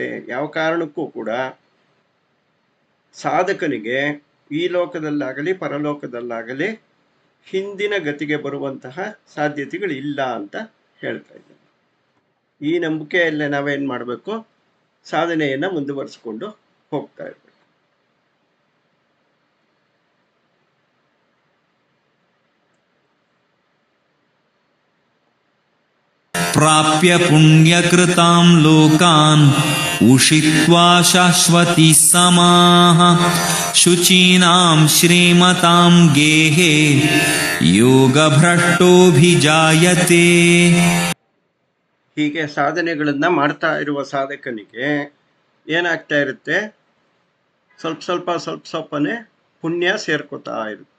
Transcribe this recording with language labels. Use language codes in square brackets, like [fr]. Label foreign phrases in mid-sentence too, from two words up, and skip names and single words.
[kn] ಯಾವ ಕಾರಣಕ್ಕೂ ಕೂಡ ಸಾಧಕನಿಗೆ ಈ ಲೋಕದಲ್ಲಾಗಲಿ ಪರಲೋಕದಲ್ಲಾಗಲಿ ಹಿಂದಿನ ಗತಿಗೆ ಬರುವಂತಹ ಸಾಧ್ಯತೆಗಳಿಲ್ಲ ಅಂತ ಹೇಳ್ತಾ ಇದ್ದೇನೆ. ಈ ನಂಬಿಕೆಯಲ್ಲೇ ನಾವೇನು ಮಾಡಬೇಕು? ಸಾಧನೆಯನ್ನು ಮುಂದುವರಿಸಿಕೊಂಡು ಹೋಗ್ತಾ ಇರಬೇಕು. [sa] ಪ್ರಾಪ್ಯ ಪುಣ್ಯಕೃತಾಂ ಲೋಕಾನ್ ಉಷಿತ್ವಾ ಶಾಶ್ವತಿ ಸಮಾಃ ಶುಚೀನಾಂ ಶ್ರೀಮತಾಂ ಗೇಹೇ ಯೋಗಭ್ರಷ್ಟೋಭಿಜಾಯತೆ. [kn] ಹೀಗೆ ಸಾಧನೆಗಳನ್ನು ಮಾಡ್ತಾ ಇರುವ ಸಾಧಕನಿಗೆ ಏನಾಗ್ತಾ ಇರುತ್ತೆ? ಸ್ವಲ್ಪನೇ ಪುಣ್ಯ ಸೇರ್ಕೋತಾ ಇರುತ್ತೆ.